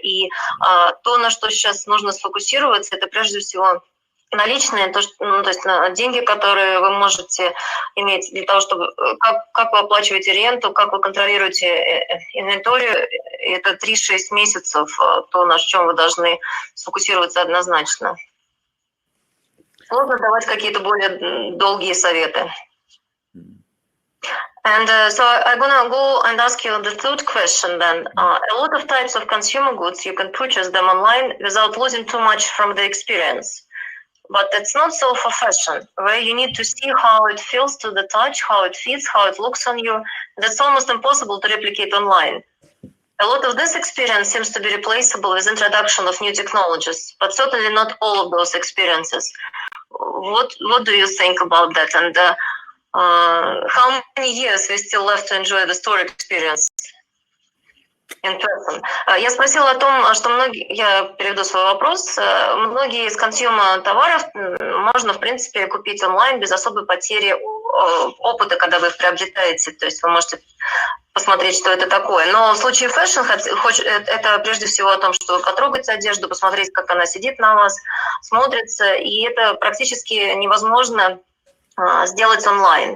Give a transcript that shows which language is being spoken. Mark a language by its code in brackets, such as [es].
[ru] И то, на что сейчас нужно сфокусироваться, это прежде всего наличные, то есть деньги, которые вы можете иметь для того, чтобы как вы оплачиваете ренту, как вы контролируете инвентарь, это 3-6 месяцев, то, на чем вы должны сфокусироваться однозначно. Сложно давать какие-то более долгие советы. [en] And so I'm gonna go and ask you the third question then. A lot of types of consumer goods, you can purchase them online without losing too much from the experience. But it's not so for fashion, where you need to see how it feels to the touch, how it fits, how it looks on you. That's almost impossible to replicate online. A lot of this experience seems to be replaceable with introduction of new technologies, but certainly not all of those experiences. What do you think about that? And how many years we still left to enjoy the store experience? [ru] Я спросила о том, что я переведу свой вопрос, многие из консюмер-товаров можно, в принципе, купить онлайн без особой потери опыта, когда вы их приобретаете, то есть вы можете посмотреть, что это такое. Но в случае фэшн это прежде всего о том, что вы потрогаете одежду, посмотреть, как она сидит на вас, смотрится, и это практически невозможно сделать онлайн.